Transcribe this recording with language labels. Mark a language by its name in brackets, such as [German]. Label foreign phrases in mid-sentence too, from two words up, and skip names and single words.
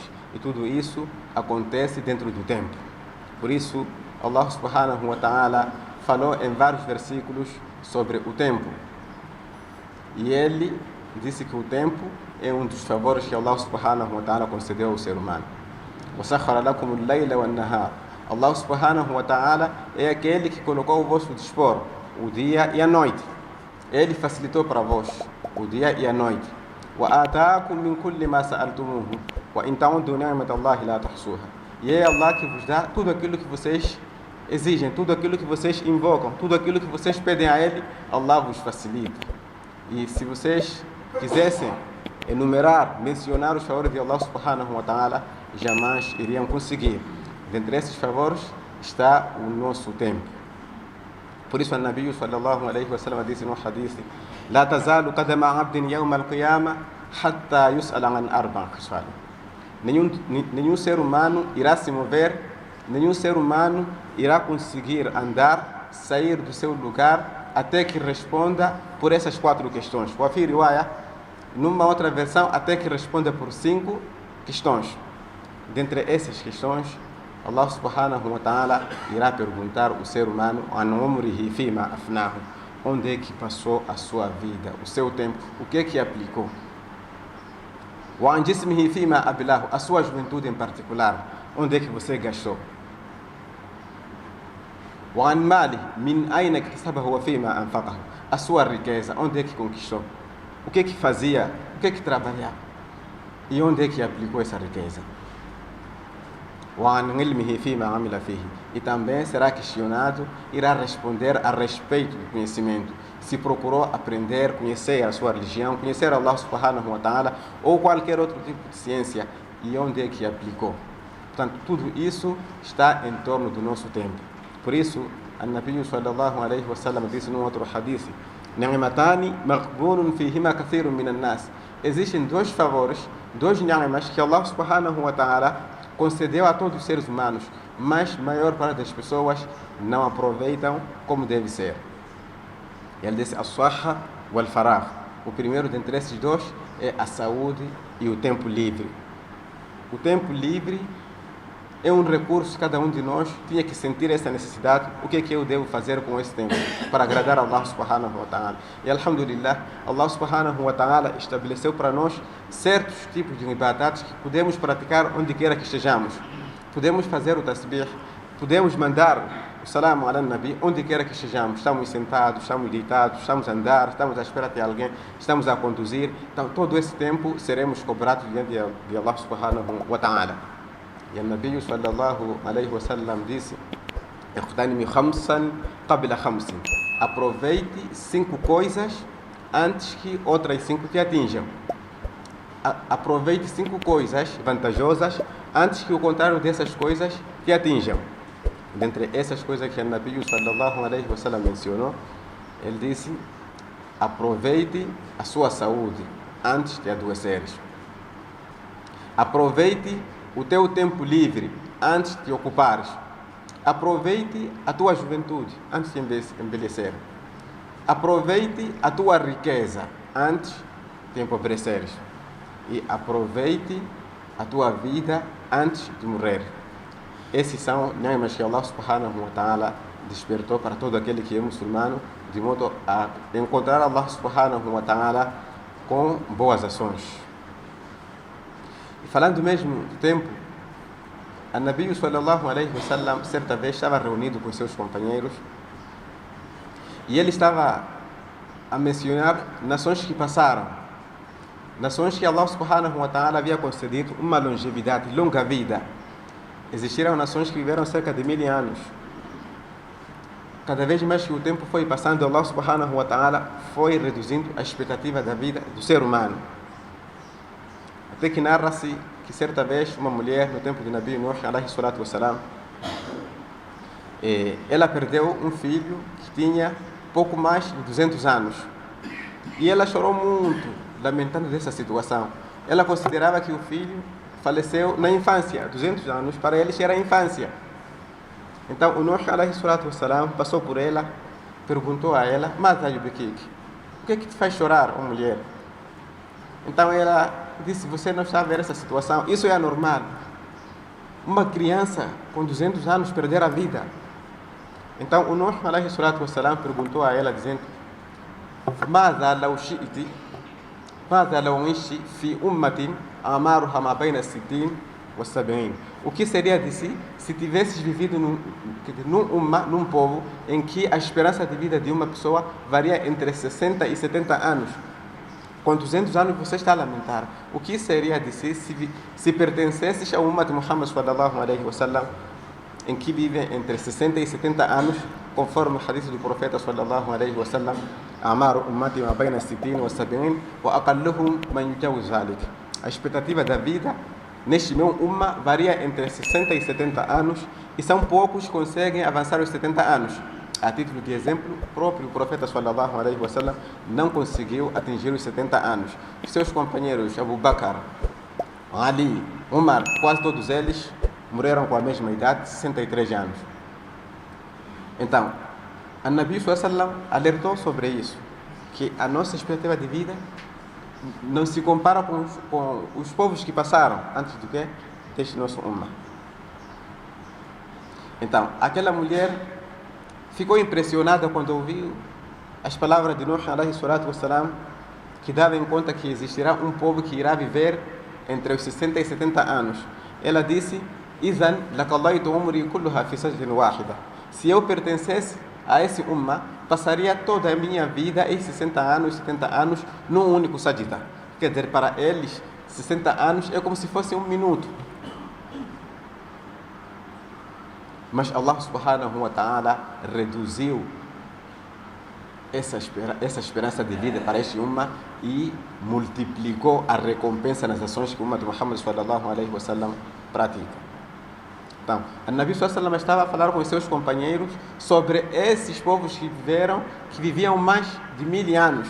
[Portuguese] E tudo isso acontece dentro do tempo. Por isso, [Arabic] الله سبحانه وتعالى [Portuguese] falou em vários versículos sobre o tempo. E Ele disse que o tempo é um dos favores que [Arabic] الله سبحانه وتعالى [Portuguese] concedeu ao ser humano. [Arabic] وَسَخَّرَ لَكُمُ اللَّيْلَ وَالنَّهَارَ. الله سبحانه وتعالى [Portuguese] é aquele que colocou ao vosso dispor o dia e a noite. Ele facilitou para vós o dia e a noite. [Arabic] وَآتَاكُم مِّن كُلِّ مَا سَأَلْتُمُوهُ وَإِن تَعُدُّوا نِعْمَةَ اللَّهِ لَا تُحْصُوهَا. [Portuguese] E é Allah que vos dá tudo aquilo que vocês exigem, tudo aquilo que vocês invocam, tudo aquilo que vocês pedem a Ele, Allah vos facilita. E se vocês quisessem enumerar, mencionar os favores de [Arabic] الله سبحانه وتعالى, [Portuguese] jamais iriam conseguir. Dentre esses favores está o nosso tempo. Por isso o [Arabic] النبي صلى الله عليه وسلم [Portuguese] disse no hadith: [Arabic] "لا تزول قدما عبد يوم القيامة حتى يسأل عن أربع خصال". [Portuguese] Nenhum ser humano irá se mover nenhum ser humano irá conseguir andar, sair do seu lugar, até que responda por essas 4 questões. O Afi Riwaya, numa outra versão, até que responda por 5 questões. Dentre essas questões, [Arabic] الله سبحانه وتعالى [Portuguese] irá perguntar ao ser humano: [Arabic] عن عمره فيما أفناه, [Portuguese] onde é que passou a sua vida, o seu tempo, o que é que aplicou? [Arabic] وعن جسمه فيما أبلاه, [Portuguese] a sua juventude em particular, onde é que você gastou? [Arabic] وعن ماله من أين اكتسبه وفيما أنفقه, [Portuguese] a sua riqueza, onde é que conquistou? O que é que fazia? O que é que trabalhava? E onde é que aplicou essa riqueza? E também será questionado, irá responder a respeito do conhecimento. Se procurou aprender, conhecer a sua religião, conhecer [Arabic] الله سبحانه وتعالى [Portuguese] ou qualquer outro tipo de ciência, e onde é que aplicou. Portanto, tudo isso está em torno do nosso tempo. Por isso, [Arabic] النبي صلى الله عليه وسلم [Portuguese] disse num outro hadith: [Arabic] نعمتان مقبول فيهما كثير من الناس. [Portuguese] Existem 2 favores, 2 ni'mas que [Arabic] الله سبحانه وتعالى [Portuguese] concedeu a todos os seres humanos, mas a maior parte das pessoas não aproveitam como deve ser. Ele disse: [Arabic] الصحة والفراغ. [Portuguese] O primeiro dentre esses 2 é a saúde e o tempo livre. O tempo livre é um recurso que cada um de nós tinha que sentir essa necessidade. O que é que eu devo fazer com esse tempo para agradar a [Arabic] الله سبحانه وتعالى? [Portuguese] E alhamdulillah, [Arabic] الله سبحانه وتعالى [Portuguese] estabeleceu para nós certos tipos de ibadat que podemos praticar onde quer que estejamos. Podemos fazer o tasbih, podemos mandar o [Arabic] السلام على النبي [Portuguese] onde quer que estejamos. Estamos sentados, estamos deitados, estamos a andar, estamos à espera de alguém, estamos a conduzir. Então todo esse tempo seremos cobrados diante de [Arabic] الله سبحانه وتعالى. [Portuguese] E o [Arabic] النبي صلى الله عليه وسلم disse: "اغتنم خمسا قبل خمس." [Portuguese] Aproveite 5 coisas antes que outras 5 te atinjam. Aproveite 5 coisas vantajosas antes que o contrário dessas coisas te atinjam. Dentre essas coisas que o [Arabic] النبي صلى الله عليه وسلم [Portuguese] mencionou, ele disse: aproveite a sua saúde antes de adoeceres. Aproveite o teu tempo livre antes de ocupares. Aproveite a tua juventude antes de envelhecer. Aproveite a tua riqueza antes de empobreceres. E aproveite a tua vida antes de morrer. Esses são ni'mas que [Arabic] الله سبحانه وتعالى [Portuguese] despertou para todo aquele que é muçulmano, de modo a encontrar [Arabic] الله سبحانه وتعالى [Portuguese] com boas ações. E falando mesmo do tempo, o [Arabic] النبي صلى الله عليه وسلم [Portuguese] certa vez estava reunido com seus companheiros e ele estava a mencionar nações que passaram, nações que [Arabic] الله سبحانه وتعالى [Portuguese] havia concedido uma longevidade, longa vida. Existiram nações que viveram cerca de 1000 anos. Cada vez mais que o tempo foi passando, [Arabic] الله سبحانه وتعالى [Portuguese] foi reduzindo a expectativa da vida do ser humano. Até que narra-se que certa vez uma mulher, no tempo de Nabi Nuh [Arabic] عليه الصلاة والسلام, [Portuguese] ela perdeu um filho que tinha pouco mais de 200 anos. E ela chorou muito, lamentando dessa situação. Ela considerava que o filho faleceu na infância. 200 anos para eles era a infância. Então o Nuh [Arabic] عليه الصلاة والسلام [Portuguese] passou por ela, perguntou a ela: [Arabic] "ماذا يبكيك? [Portuguese] O que é que te faz chorar, ó mulher?" Então ela disse: "Você não está a ver essa situação? Isso é anormal. Uma criança com 200 anos perder a vida." Então o Nuh [Arabic] عليه الصلاة والسلام [Portuguese] perguntou a ela, dizendo: [Arabic] "ماذا لو شئت? ماذا لو عشت في أمة أعمارها ما بين 60 و 70?" [Portuguese] O que seria de si se tivesses vivido num povo em que a esperança de vida de uma pessoa varia entre 60 e 70 anos? Com 200 anos você está a lamentar. O que seria de si se pertencesses ao Ummah de Muhammad [Arabic] صلى الله عليه وسلم, [Portuguese] em que vivem entre 60 e 70 anos, conforme o hadith do profeta [Arabic] صلى الله عليه وسلم: "أعمار أمتي ما بين 60 و 70 وأقلهم من يجوز ذلك." [Portuguese] A expectativa da vida neste meu ummah varia entre 60 e 70 anos, e são poucos que conseguem avançar os 70 anos. A título de exemplo, o próprio profeta sallallahu alayhi wa sallam não conseguiu atingir os 70 anos. Seus companheiros Abu Bakr, Ali, Umar, quase todos eles morreram com a mesma idade, 63 anos. Então, a Nabi sallam alertou sobre isso, que a nossa expectativa de vida não se compara com os povos que passaram antes do que deste nosso ummah. Então, aquela mulher ficou impressionada quando ouviu as palavras de Nuh [Arabic] عليه الصلاة والسلام, [Portuguese] que dava em conta que existirá um povo que irá viver entre os 60 e 70 anos. Ela disse: [Arabic] "إذن لقضيت عمري كلها في سجدة واحدة." [Portuguese] Se eu pertencesse a esse ummah, passaria toda a minha vida, esses 60 anos, 70 anos, num único sajda. Quer dizer, para eles, 60 anos é como se fosse um minuto. Mas [Arabic] الله سبحانه وتعالى [Portuguese] reduziu essa esperança de vida para este ummah e multiplicou a recompensa nas ações que o ummah de Muhammad [Arabic] صلى الله عليه وسلم [Portuguese] pratica. Então, a Nabi [Arabic] صلى الله عليه وسلم [Portuguese] estava a falar com os seus companheiros sobre esses povos que viviam mais de 1000 anos.